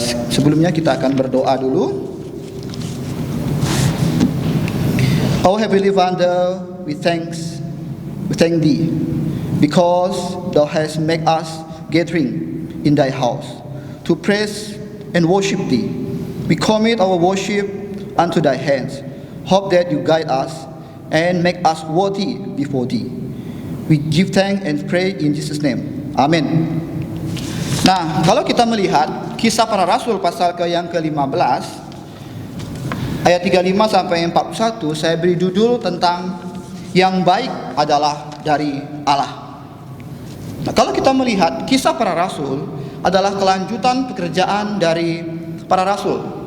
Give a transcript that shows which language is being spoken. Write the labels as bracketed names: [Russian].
[Indonesian] Sebelumnya kita akan berdoa dulu. [English] Our Heavenly Father, we thank Thee, because Thou hast made us gathering in Thy house to praise and worship Thee. We commit our worship unto Thy hands. Hope that You guide us and make us worthy before Thee. We give thanks and pray in Jesus' name. Amen. [Indonesian] Nah, kalau kita melihat Kisah Para Rasul pasal yang ke-15 ayat 35 sampai 41, saya beri judul tentang yang baik adalah dari Allah. Nah, kalau kita melihat Kisah Para Rasul adalah kelanjutan pekerjaan dari para rasul.